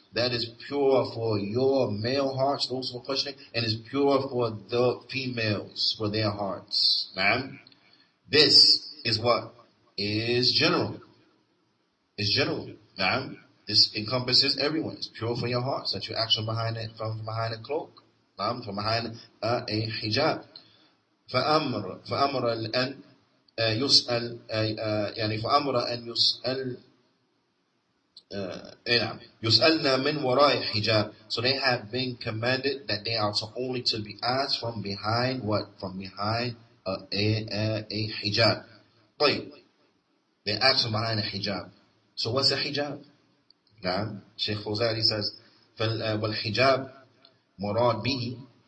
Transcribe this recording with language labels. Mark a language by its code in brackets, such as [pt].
[en] That is pure for your male hearts, those who are questioning, and is pure for the females, for their hearts. This is what is general. It's general. This encompasses everyone. It's pure for your hearts, that you act from behind a cloak, from behind a hijab. [ar] فأمر أن يسأل فأمر أن يسأل يسألنا من وراء hijab. [en] So they have been commanded that they are only to be asked from behind what? From behind a hijab. They ask from behind a hijab. So what's a hijab? Shaykh Fawzari says, [ar] وَالْحِجَابِ مُرَاد بِهِ.